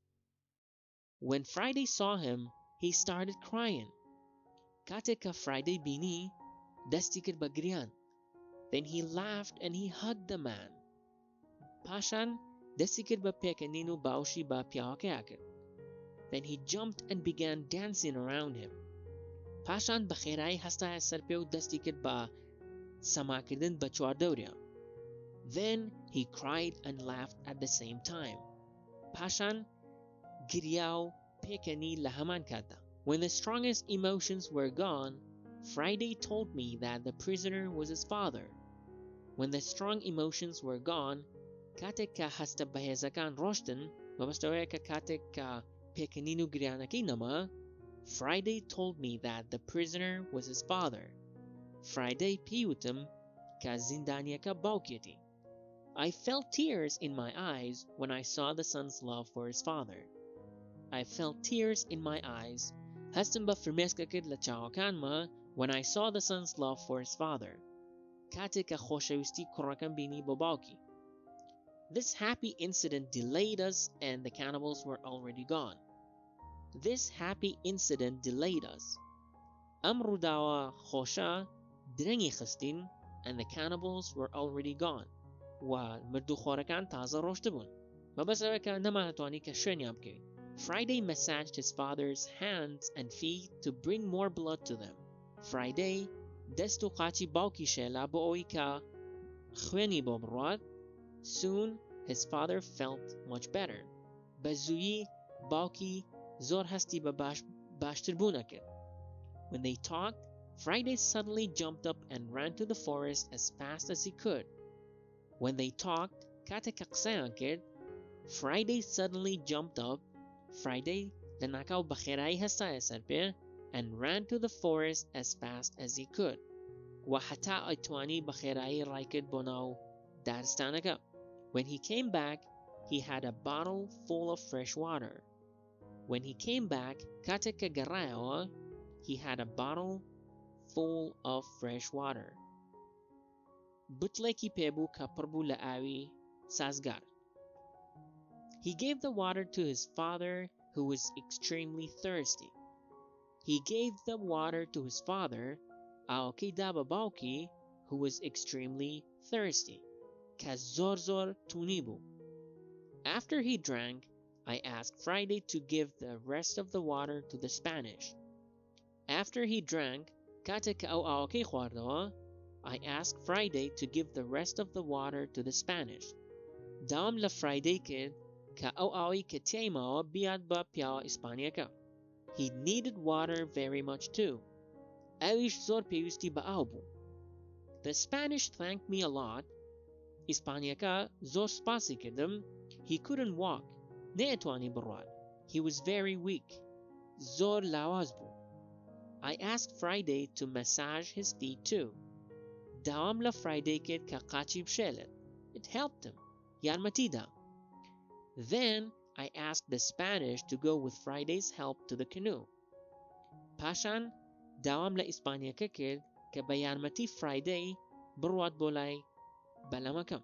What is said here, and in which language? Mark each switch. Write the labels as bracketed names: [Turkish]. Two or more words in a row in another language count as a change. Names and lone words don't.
[English] When Friday saw him, he started crying. [Central Kurdish] کاتێک کە Friday بینی, دەستی کرد بە گریان. [English] Then he laughed and he hugged the man. [Central Kurdish] پاشان دەستی کرد بە پێکەنین و باوشی بە پیاوەکەیە کرد. [English] Then he jumped and began dancing around him. [Central Kurdish] پاشان بە خێرایی هەستایە سەر پێ و دەستی کرد بە سەماکردن بە چواردەوریا. [English] Then he cried and laughed at the same time. [Central Kurdish] پاشان گریا و پێکەنی لە هەمان کاتدا. [English] When the strongest emotions were gone, Friday told me that the prisoner was his father. When the strong emotions were gone, [Central Kurdish] کاتێک کە هەستە بەهێزەکان ڕۆشتن, مەبەستەوەیە کە کاتێک کە پێکەنین و گریانەکەی نەما, [English] Friday told me that the prisoner was his father. [Central Kurdish] Friday پێیوتم کە زیندانیەکە باوکێتی. [English] I felt tears in my eyes when I saw the son's love for his father. I felt tears in my eyes. [Central Kurdish] هەستم بە فرمێسکە کرد لە چاوەکانمە [English] when I saw the son's love for his father. [Central Kurdish] کاتێک کە خۆشەویستی کوڕەکەم بینی بۆ باوکی. [English] This happy incident delayed us and the cannibals were already gone. This happy incident delayed us. [Central Kurdish] ئەم ڕووداوە خۆشە درەنگی خستین [English] and the cannibals were already gone. [Central Kurdish] و مردوخۆرەکان تازە ڕۆشتە بوون. مەبەستەوەیە کە نەمانەتوانی کە شوێنیان بکەوین. [English] Friday massaged his father's hands and feet to bring more blood to them. [Central Kurdish] Friday دەست و قاچی باوکی شێلا بۆ ئەوەی کە خوێنی بۆ بڕوات. [English] Soon his father felt much better. [Central Kurdish] بە زوویی باوکی زۆر هەستی بە باشتربوونە کرد. [English] When they talked, Friday suddenly jumped up and ran to the forest as fast as he could. When they talked, [Central Kurdish] کاتێک کە قسەیان کرد, [English] Friday suddenly jumped up. [Central Kurdish] Friday لە ناکاو بە خێرایی هەستایە سەر پێ [English] and ran to the forest as fast as he could. [Central Kurdish] و هەتا ئەیتوانی بە خێرایی ڕای کرد بۆ ناو دارستانەکە. [English] When he came back, he had a bottle full of fresh water. When he came back, [Central Kurdish] کاتێک کە گەڕایەوە, [English] he had a bottle full of fresh water. [Central Kurdish] بوتڵێکی پێبوو کە پڕ بوو لە ئاوی سازگار. [English] He gave the water to his father, who was extremely thirsty. He gave the water to his father, [Central Kurdish] ئاوەکەی دا بە باوکی, [English] who was extremely thirsty, [Central Kurdish] کە زۆر توونی بوو. [English] After he drank, I asked Friday to give the rest of the water to the Spanish. After he drank, [Central Kurdish] کاتێک کە ئەو ئاوەکەی خواردەوە, [English] I asked Friday to give the rest of the water to the Spanish. [Central Kurdish] دام لە Friday کرد کە ئەو ئاوی کە تێیماوە بیاد بە پیاوە ئیسپانیەکە. [English] He needed water very much too. [Central Kurdish] ئەویش زۆر پێویستی بە ئاو بوو. [English] The Spanish thanked me a lot. [Central Kurdish] ئیسپانیەکە زۆر سپاسی کردم. [English] He couldn't walk. [Central Kurdish] نەیەتوانی بڕوات. [English] He was very weak. [Central Kurdish] زۆر لاواز بوو. [English] I asked Friday to massage his feet too. [Central Kurdish] داوام لە Friday کرد کە قاچی بشێلێت. [English] It helped him. یارمەتیدا. Then I asked the Spanish to go with Friday's help to the canoe. [Central Kurdish] پاشان داوام لە ئیسپانیەکە کرد کە بە یارمەتی Friday بڕوات بۆ لای بەلەمەکەم.